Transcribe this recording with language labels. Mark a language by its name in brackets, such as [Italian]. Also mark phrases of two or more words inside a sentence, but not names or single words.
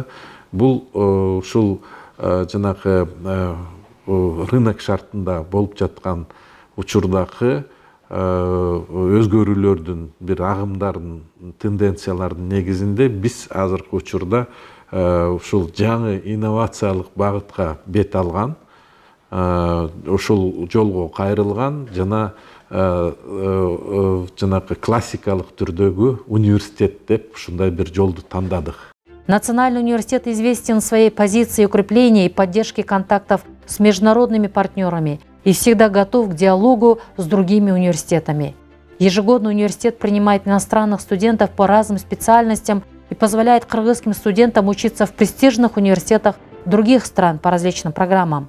[Kyrgyz] Бул ушул жанагы рынок шартында болуп жаткан учурдагы өзгөрүүлөрдүн бир агымдардын, тенденциялардын негизинде биз азыркы учурда ушул жаңы инновациялык багытка бет алган, ушул жолго кайрылган жана жанагы классикалык түрдөгү университет деп ушундай бир жолду тандадык. [Russian] Национальный университет известен своей позицией укрепления и поддержки контактов с международными партнерами и всегда готов к диалогу с другими университетами. Ежегодно университет принимает иностранных студентов по разным специальностям и позволяет кыргызским студентам учиться в престижных университетах других стран по различным программам.